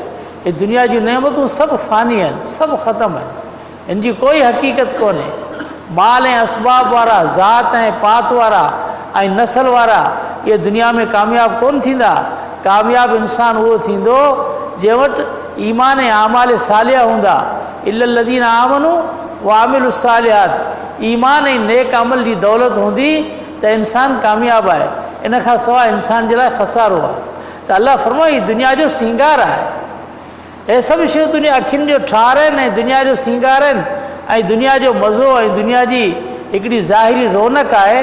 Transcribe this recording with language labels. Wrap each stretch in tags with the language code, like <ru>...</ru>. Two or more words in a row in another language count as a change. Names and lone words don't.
<sd>ये दुनिया जी नेमतूं सभु फ़ानी आहिनि, सभु ख़तमु आहिनि, इन जी कोई हक़ीक़त कोन्हे। माल ऐं असबाब वारा, ज़ात ऐं पात वारा ऐं नसल वारा इहे दुनिया में कामयाबु कोन थींदा। कामयाबु इंसान उहो थींदो जंहिं वटि ईमान ऐं आमाल सालिया हूंदा।</sd> <ar>إلا الذين آمنوا وعملوا الصالحات,</ar> <sd>ईमान ऐं नेक अमल जी दौलत हूंदी त इंसान कामयाबु आहे। इन खां सवाइ इंसान जे लाइ ख़सारो आहे। त अल्लाह फरमाई दुनिया जो सींगार आहे। हे सभु शयूं तुंहिंजी अखियुनि जो ठार आहिनि ऐं दुनिया जो सींगार आहिनि ऐं दुनिया जो मज़ो ऐं दुनिया जी हिकिड़ी ज़ाहिरी रौनक आहे।</sd>